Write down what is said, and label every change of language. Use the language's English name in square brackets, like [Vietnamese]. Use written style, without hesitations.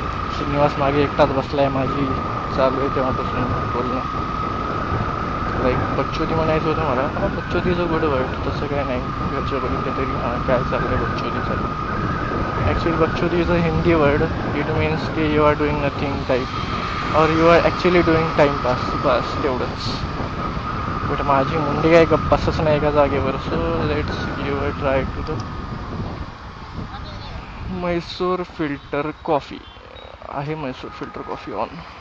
[Marathi] श्रीनिवास मागे एकटाच बसला आहे, माझी चालू आहे तेव्हापासून बोलणं. लाईक बच्चोदी म्हणायचं होतं मला. हा बच्चोदीचं गुड वर्ड, तसं काय नाही. घरचे बघितलं तरी हां काय चाललं आहे बच्चोदी चाललं. [English] Actually बच्चोदी is a Hindi word. It means की you are doing nothing type, और you are actually doing timepass, [Marathi] बस तेवढंच. बट माझी मुंडी काय गप्पासच नाही एका जागेवर. [English] So let's give a try to the Mysore filter coffee. [Marathi] आहे म्हैसूर फिल्टर कॉफी ऑन.